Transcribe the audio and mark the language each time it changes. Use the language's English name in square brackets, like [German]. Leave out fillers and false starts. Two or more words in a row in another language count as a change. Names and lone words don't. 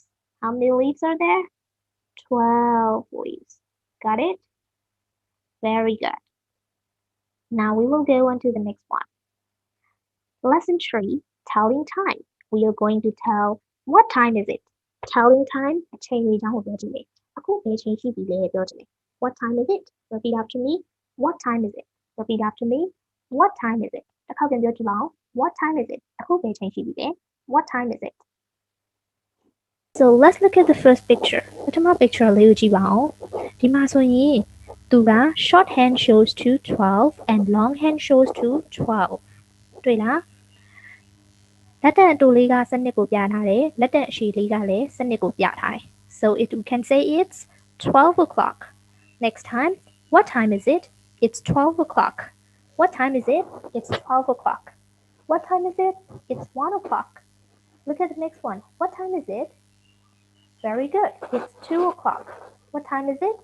[English] How many leaves are there? 12 leaves. Got it? Very good. Now we will go on to the next one. Lesson 3, telling time. We are going to tell what time is it? Telling time [Burmese] အချိန်လေးကြောင်းကိုပြောကြည့်မယ်။အခုဘယ်ချိန်ရှိပြီလဲပြောကြည့်မယ်။ [English] What time is it? Repeat after me. What time is it? Repeat after me. What time is it? [Burmese] တစ်ခေါက်ပြန်ပြောကြည့်ပါဦး။ [English] What time is it? [Burmese] အခုဘယ်ချိန်ရှိပြီလဲ။ [English] What time is it? So let's look at the first picture. [Burmese] ပထမ picture လေးကိုကြည့်ပါဦး။ဒီမှာဆိုရင်သူက [English] short hand shows to 12 and long hand shows to 12. [Burmese] တွေ့လား။လက်တက်အတိုလေးကစနစ်ကိုပြထားတယ်။လက်တက်အရှည်လေးကလည်းစနစ်ကိုပြထားတယ်။ [English] So we can say it's 12 o'clock. Next time, what time is it? It's 12 o'clock. What time is it? It's 12 o'clock. What time is it? It's 1 o'clock. Look at the next one. What time is it? Very good. It's 2 o'clock. What time is it?